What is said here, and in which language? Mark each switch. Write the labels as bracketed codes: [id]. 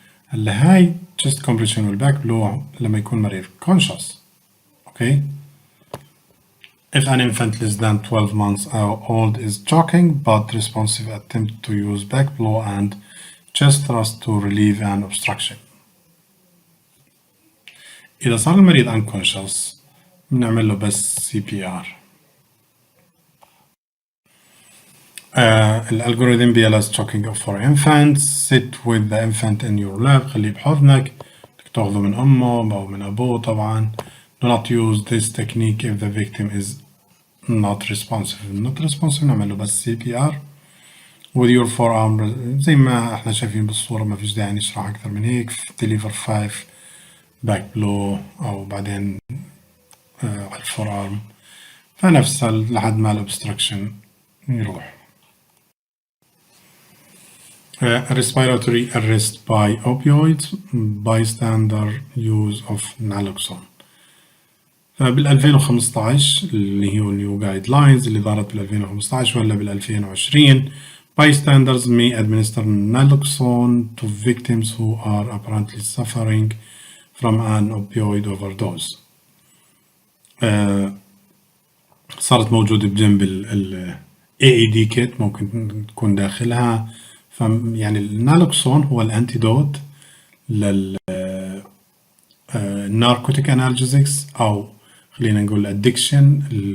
[en] هاي chest compression والback blow [ar] لما يكون مريض [en] conscious. okay. if an infant less than 12 months old is choking but responsive, attempt to use back blow and chest thrust to relieve an obstruction. [ar] إذا صار المريض unconscious بنعمل له بس CPR. [en] الالجوريثم BLS choking for infants. sit with the infant in your lap، [ar] خليه بحضنك، بدك تاخذه من أمه أو من أبوه طبعا. [en] do not use this technique if the victim is not responsive. [ar] نعمل له بس [en] CPR with your forearm. [ar] زي ما احنا شايفين بالصورة، ما فيش داعي نشرح أكثر من هيك. [en] deliver 5 back blow [ar] أو بعدين على الفورارم، فنفسها لحد ما الأبستراكشن يروح. [en] respiratory arrest by opioids, bystander use of naloxone. [ar] فبال 2015 اللي هي النيو جايد لاينز اللي ظهرت بال 2015 ولا بال 2020، [en] bystanders may administer naloxone to victims who are apparently suffering from an opioid overdose. [ar] صارت موجودة بجنب ال AED kit، ممكن تكون داخلها. يعني النالوكسون هو الانتيدوت لل [en] narcotic analgesics، [ar] أو خلينا نقول addiction.